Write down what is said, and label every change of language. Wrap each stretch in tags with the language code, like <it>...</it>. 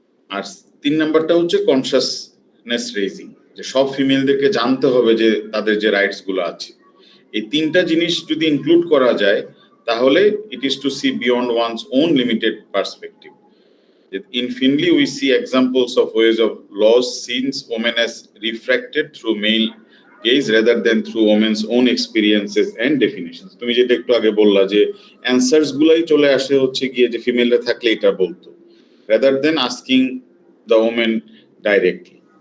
<bn>আর 3 নাম্বারটা হচ্ছে consciousness raising, যে সব ফিমেলদেরকে জানতে হবে যে তাদের যে রাইটস গুলো আছে। এই 3টা জিনিস যদি ইনক্লুড করা যায়, তাহলে</bn> <en>It is to see beyond one's own limited perspective. In Finley, we see examples of ways of laws since women as refracted through male gaze rather than through women's own experiences and definitions.</en> <bn>তুমি যেটা একটু আগে বললা যে answers গুলাই চলে আসে হচ্ছে গিয়ে যে ফিমেলরা থাকলে এটা বলতো,</bn> <en>rather than asking the women directly.</en>